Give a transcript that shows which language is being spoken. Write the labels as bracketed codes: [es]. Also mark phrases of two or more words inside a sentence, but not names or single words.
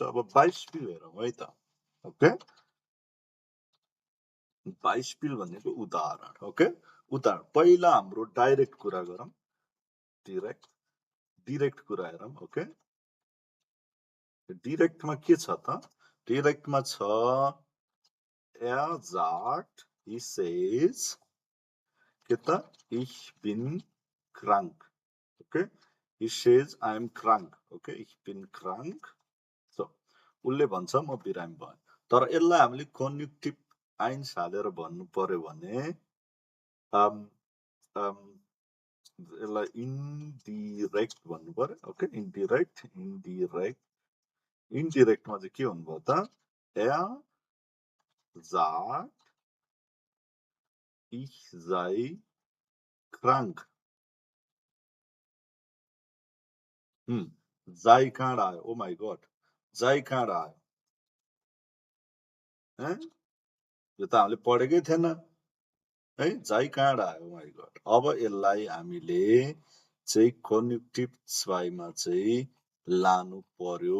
[ne] अब 22 पिल हेरौँ है त। ओके, 22 पिल भनेको उदाहरण। ओके, उदाहरण पहिला हाम्रो डाइरेक्ट कुरा गरौँ, डिरेक्ट कुरा हेरौँ। ओके, डिरेक्टमा के छ त? डिरेक्टमा छ sagt, [en] he says [ne] के त [de] ich bin krank. Okay? [en] He says I am krank. Okay? [de] Ich bin krank. [en] So, [ne] उसले भन्छ म बिरामी भएँ। तर यसलाई हामीले [de] Konjunktiv eins [ne] हालेर भन्नु पर्यो भने यसलाई इन्डिरेक्ट भन्नु पर्यो। ओके, इन्डिरेक्टमा चाहिँ के हुनुभयो त [de] sagt ich sei krank. [ne] जाई कहाँबाट आयो? [en] oh my god, [ne] जाई कहाँबाट आयो? यो त हामीले पढेकै थिएन है, जाई कहाँबाट आयो? [en] oh my god. [ne] अब यसलाई हामीले चाहिँ [de] Konjunktiv zweiमा [ne] चाहिँ लानु पर्यो।